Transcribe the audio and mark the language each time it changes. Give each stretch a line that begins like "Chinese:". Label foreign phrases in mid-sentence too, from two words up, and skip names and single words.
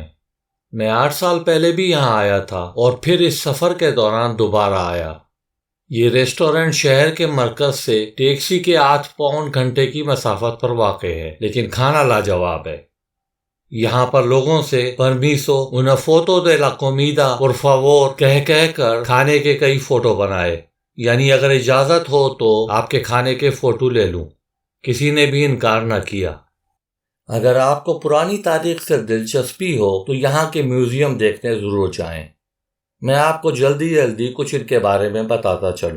Urdu: میں 8 سال پہلے بھی یہاں آیا تھا اور پھر اس سفر کے دوران دوبارہ آیا۔ یہ ریسٹورنٹ شہر کے مرکز سے ٹیکسی کے 8 پون گھنٹے کی مسافت پر واقع ہے، لیکن کھانا لاجواب ہے۔ یہاں پر لوگوں سے
Spanish: permiso una foto de la comida por favor
Urdu: کہہ کر کھانے کے کئی فوٹو بنائے، یعنی اگر اجازت ہو تو آپ کے کھانے کے فوٹو لے لوں۔ کسی نے بھی انکار نہ کیا۔ اگر آپ کو پرانی تاریخ سے دلچسپی ہو تو یہاں کے میوزیم دیکھنے ضرور جائیں۔ میں آپ کو جلدی کچھ ان کے بارے میں بتاتا چلوں۔